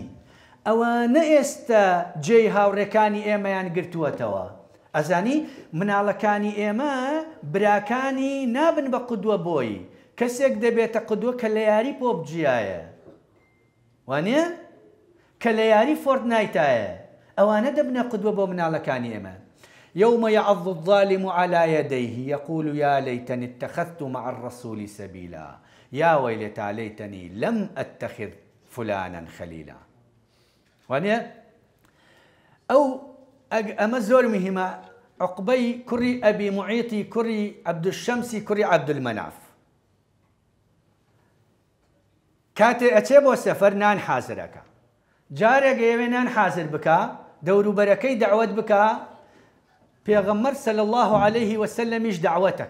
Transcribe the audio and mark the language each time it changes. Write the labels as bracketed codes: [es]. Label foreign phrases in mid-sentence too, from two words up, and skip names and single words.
[ckb] ئەوانە ئێستا جێی هاوڕێکانی ئێمەیان گرتووەتەوە. ئەزانی مناڵەکانی ئێمە براکانی نابن بە قودوە بۆی، کەسێک دەبێتە قودوە کە لە یاری پۆبجیایە، وانە؟ کە لە یاری فۆرتنایتایە، ئەوانە دەبنە قودوە بۆ مناڵەکانی ئێمە. [ar] يوم يعض الظالم على يديه يقول يا ليتني اتخذت مع الرسول سبيلا يا ويلتى ليتني لم أتخذ فلانا خليلا. [ckb] وانە؟ ئەو ئەمە زۆر مهمە. عقبەی کوڕی ئەبی معیتی کوڕی عەبدولشەمسی کوڕی عەبدولمەناف کاتێ ئەچێ بۆ سەفەر نان حازرەکە، جارێک ئێوێ نان حازر بکە، دەوروبەرەکەی دەعوەت بکە، پێغەمبەر [ar] صلی الله عليه وسلمیش [ckb] دەعوەتەکە.